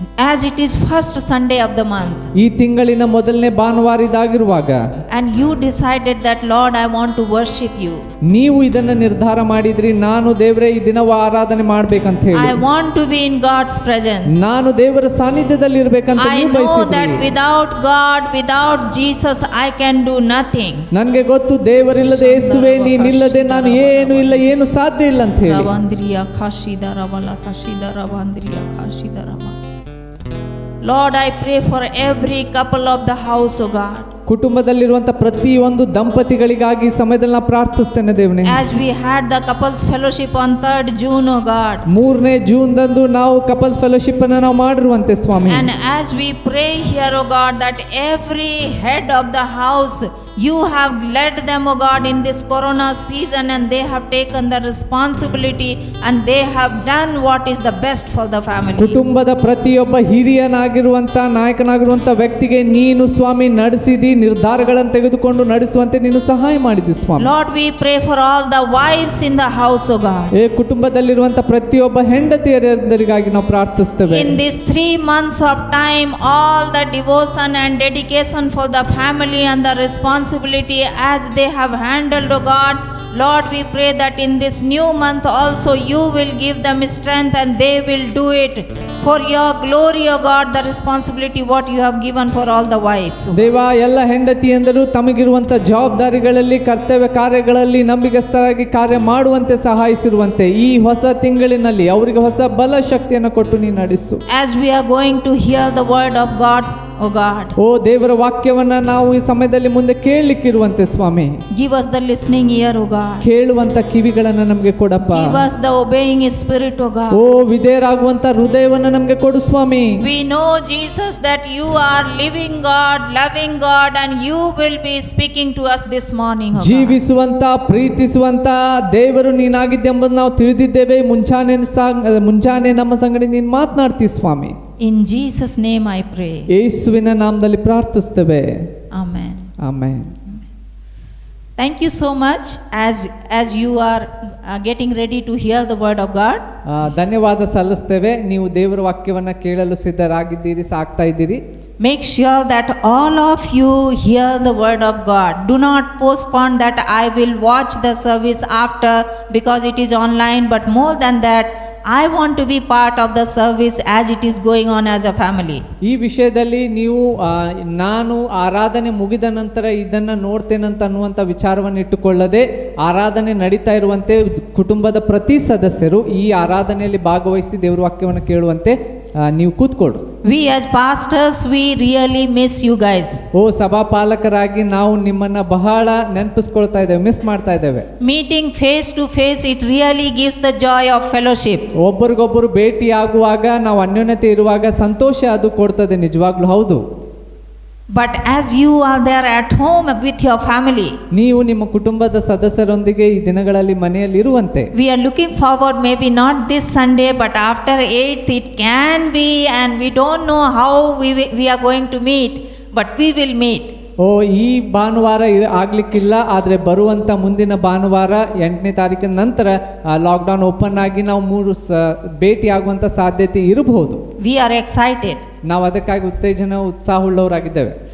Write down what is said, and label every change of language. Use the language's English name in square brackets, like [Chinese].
[English] As it is first Sunday of the month, [Kannada] ಈ ತಿಂಗಳಿನ ಮೊದಲನೇ ಭಾನುವಾರ ಇದಾಗಿರುವಾಗ [English] and you decided that Lord, I want to worship you. [Kannada] ನೀವು ಇದನ್ನ ನಿರ್ಧಾರ ಮಾಡಿದ್ರಿ, ನಾನು ದೇವರೇ ಈ ದಿನ ಆರಾಧನೆ ಮಾಡ್ಬೇಕಂತ ಹೇಳಿ. [English] I want to be in God's presence. [Kannada] ನಾನು ದೇವರ ಸಾನ್ನಿಧ್ಯದಲ್ಲಿ ಇರ್ಬೇಕಂತ [English] I [Kannada] ನೀವು [English] know that [Kannada] ಬಯಸಿದ್ರಿ. [English] without God, without Jesus, I can do nothing. [Kannada] ನನಗೆ ಗೊತ್ತು ದೇವರಿಲ್ಲದೆ ಯೇಸುವೆ ನೀನಿಲ್ಲದೆ ನಾನು ಏನು ಇಲ್ಲ, ಏನು ಸಾಧ್ಯ ಇಲ್ಲ ಅಂತ ಹೇಳಿ. Ravandriya khashida ravala khashida ravandriya khashida rava. [English] Lord, I pray for every couple of the house, O God. [Kannada] ಕುಟುಂಬದಲ್ಲಿರುವಂತ ಪ್ರತಿಯೊಂದು ದಂಪತಿಗಳಿಗಾಗಿ ಈ ಸಮಯದಲ್ಲಿ ನಾನು ಪ್ರಾರ್ಥಿಸ್ತೇನೆ ದೇವನೇ. [English] As we had the couples fellowship on 3rd June, O God. [Kannada] 3ನೇ ಜೂನ್ದಂದು ನಾವು ಕಪಲ್ ಫೆಲೋಶಿಪ್ ಅನ್ನು ನಾವು ಮಾಡಿರುವಂತೆ ಸ್ವಾಮಿ. [English] And as we pray here, O God, that every head of the house, you have led them, O God, in this corona season, and they have taken the responsibility and they have done what is the best for the family. [Kannada] ಕುಟುಂಬದ ಪ್ರತಿಯೊಬ್ಬ ಹಿರಿಯನಾಗಿರುವಂತ ನಾಯಕನಾಗಿರುವಂತ ವ್ಯಕ್ತಿಗೆ ನೀನು ಸ್ವಾಮಿ ನಡೆಸಿದಿ, ನಿರ್ಧಾರಗಳನ್ನು ತೆಗೆದುಕೊಂಡು ನಡೆಸುವಂತೆ ನೀನು ಸಹಾಯ ಮಾಡಿದಿ ಸ್ವಾಮಿ. [English] Lord, we pray for all the wives in the house, O God. [Kannada] ಈ ಕುಟುಂಬದಲ್ಲಿರುವಂತ ಪ್ರತಿಯೊಬ್ಬ ಹೆಂಡತಿಯರಿಗಾಗಿ ನಾವು ಪ್ರಾರ್ಥಿಸ್ತೇವೆ. [English] In these 3 months of time, all the devotion and dedication for the family and the responsibility as they have handled, O God, Lord, we pray that in this new month also you will give them strength and they will do it for your glory, O God, the responsibility what you have given for all the wives. [Kannada] ದೇವ, ಎಲ್ಲ ಹೆಂಡತಿಯಂದರು ತಮಗಿರುವಂತ ಜವಾಬ್ದಾರಿಗಳಲ್ಲಿ, ಕರ್ತವ್ಯ ಕಾರ್ಯಗಳಲ್ಲಿ ನಂಬಿಗಸ್ತರಾಗಿ ಕಾರ್ಯ ಮಾಡುವಂತೆ ಸಹಾಯಿಸಿರುವಂತೆ ಈ ಹೊಸ ತಿಂಗಳಿನಲ್ಲಿ ಅವರಿಗೆ ಹೊಸ ಬಲ ಶಕ್ತಿಯನ್ನು ಕೊಟ್ಟು ನೀನು ನಡೆಸು. [English] As we are going to hear the word of God, O God, [Kannada] ಓ ದೇವರ ವಾಕ್ಯವನ್ನ ನಾವು ಈ ಸಮಯದಲ್ಲಿ ಮುಂದೆ ಕೇಳಲಿಕ್ಕಿರುವಂತೆ ಸ್ವಾಮಿ, [English] give us the listening ear, O God. [Kannada] ಕೇಳುವಂತ ಕಿವಿಗಳನ್ನ ನಮಗೆ ಕೊಡಪ್ಪ. [English] Give us the obeying spirit, O God. [Kannada] ಓ ವಿಧೇಯರಾಗುವಂತ ಹೃದಯವನ್ನ ನಮಗೆ ಕೊಡು ಸ್ವಾಮಿ. [English] We know, Jesus, that you are living God, loving God, and you will be speaking to us this morning, O God. [Kannada] ಜೀವಿಸುವಂತ ಪ್ರೀತಿಸುವಂತ ದೇವರು ನೀನಾಗಿದ್ದೆಂಬುದು ನಾವು ತಿಳಿದಿದ್ದೇವೆ. ಮುಂಜಾನೆ ನಮ್ಮ ಸಂಗಡ ನೀನು ಮಾತನಾಡ್ತೀವಿ ಸ್ವಾಮಿ. [English] In Jesus' name I pray. [Kannada] ಯೇಸುವಿನ ನಾಮದಲ್ಲಿ ಪ್ರಾರ್ಥಿಸ್ತೇವೆ. [English] Amen. [Kannada] Amen. [English] Thank you so much as you are getting ready to hear the word of God. [Kannada] ಧನ್ಯವಾದ ಸಲ್ಲಿಸ್ತೇವೆ. ನೀವು ದೇವರ ವಾಕ್ಯವನ್ನ ಕೇಳಲು ಸಿದ್ಧರಾಗಿದ್ದೀರಿ, ಸಾಕ್ತಾ ಇದ್ದೀರಿ. [English] Make sure that all of you hear the word of God. Do not postpone that I will watch the service after because it is online, but more than that, I want to be part of the service as it is going on as a family. [Kannada] ಈ ವಿಷಯದಲ್ಲಿ ನೀವು ನಾನು ಆರಾಧನೆ ಮುಗಿದ ನಂತರ ಇದನ್ನ ನೋಡ್ತೇನಂತ ಅನ್ನುವಂಥ ವಿಚಾರವನ್ನು ಇಟ್ಟುಕೊಳ್ಳದೆ, ಆರಾಧನೆ ನಡೀತಾ ಇರುವಂತೆ ಕುಟುಂಬದ ಪ್ರತಿ ಸದಸ್ಯರು ಈ ಆರಾಧನೆಯಲ್ಲಿ ಭಾಗವಹಿಸಿ ದೇವರ ವಾಕ್ಯವನ್ನು ಕೇಳುವಂತೆ ನೀವು ಕೂತ್ಕೊಳ್ಳು. [English] We as pastors, we really miss you guys. [Kannada] ಓ ಸಭಾಪಾಲಕರಾಗಿ ನಾವು ನಿಮ್ಮನ್ನ ಬಹಳ ನೆನಪಿಸ್ಕೊಳ್ತಾ ಇದ್ದೇವೆ, ಮಿಸ್ ಮಾಡ್ತಾ ಇದ್ದೇವೆ. [English] Meeting face to face, it really gives the joy of fellowship. [Kannada] ಒಬ್ಬರಿಗೊಬ್ಬರು ಭೇಟಿ ಆಗುವಾಗ, ನಾವು ಅನ್ಯೋನ್ಯತೆ ಇರುವಾಗ ಸಂತೋಷ ಅದು ಕೊಡ್ತದೆ, ನಿಜವಾಗ್ಲೂ ಹೌದು. [English] But as you are there at home with your family, [Kannada] ನೀವು ನಿಮ್ಮ ಕುಟುಂಬದ ಸದಸ್ಯರೊಂದಿಗೆ ಈ ದಿನಗಳಲ್ಲಿ ಮನೆಯಲ್ಲಿ ಇರುವಂತೆ [English] we are looking forward, maybe not this Sunday, but after 8th it can be, and we don't know how we are going to meet, but we will meet. [Kannada] ಓ ಈ ಭಾನುವಾರ ಆಗ್ಲಿಕ್ಕಿಲ್ಲ, ಆದರೆ ಬರುವಂತ ಮುಂದಿನ ಭಾನುವಾರ 8ನೇ ತಾರೀಕಿನ ನಂತರ ಲಾಕ್ಡೌನ್ ಓಪನ್ ಆಗಿ ನಾವು 3 ಭೇಟಿ ಆಗುವಂತ ಸಾಧ್ಯತೆ ಇರಬಹುದು. [English] We are excited. [Kannada] ನಾವು ಅದಕ್ಕಾಗಿ ಉತ್ಸಾಹವುಳ್ಳವರಾಗಿದ್ದೇವೆ.